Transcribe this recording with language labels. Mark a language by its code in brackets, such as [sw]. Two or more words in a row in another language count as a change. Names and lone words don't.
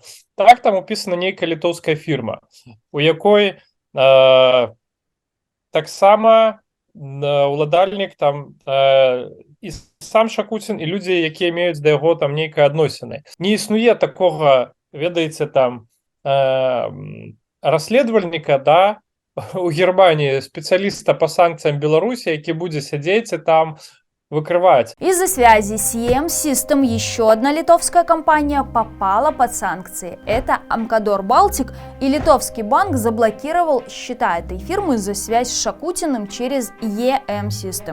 [be] Так, там упісана нейкая літоўская фірма, у якой таксама уладальнік там і сам Шакуцін, і людзі, якія маюць да яго там нейкае адносіны. Не існуе такога, ведаеце, там расследавальніка, да, [ru] у Германии специалиста по санкциям Беларуси, які будет сидеть и там выкрывать. Из-за связи с EM System еще одна литовская компания попала под санкции. Это Aмкадор Балтик, и литовский банк заблокировал счета этой фирмы за связь с Шакутиным через EM System.